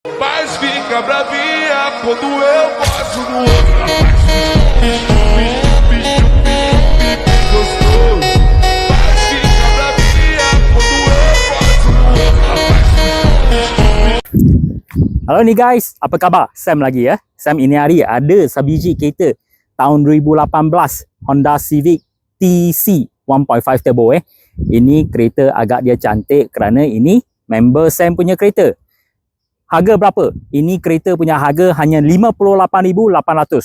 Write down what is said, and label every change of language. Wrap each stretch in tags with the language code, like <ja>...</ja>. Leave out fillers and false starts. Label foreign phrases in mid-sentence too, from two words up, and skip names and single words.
<pt>Mas fica bravinha quando eu passo no outro. Gostoso. Mas fica bravinha quando eu passo no outro.</pt> <ms>Halo nih guys, apa khabar? Sam lagi ya. Sam ini hari ada sebiji kereta tahun 2018 Honda Civic TC 1.5 turbo Ini kereta agak dia cantik kerana ini member Sam punya kereta. Harga berapa? Ini kereta punya harga hanya 58,800.</ms>